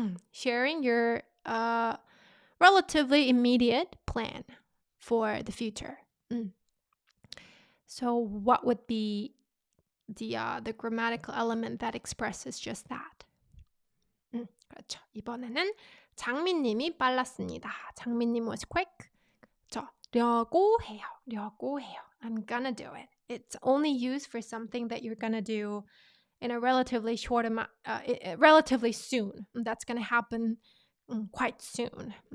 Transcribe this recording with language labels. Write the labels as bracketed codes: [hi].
[en] Sharing your relatively immediate plan for the future. So what would be the grammatical element that expresses just that? [ko] 그렇죠. 이번에는 장민님이 빨랐습니다. [en] 장민님 was quick. [ko] 그렇죠. 려고 해요. [en] I'm gonna do it. It's only used for something that you're gonna do in a relatively short amount, relatively soon. That's gonna happen quite soon.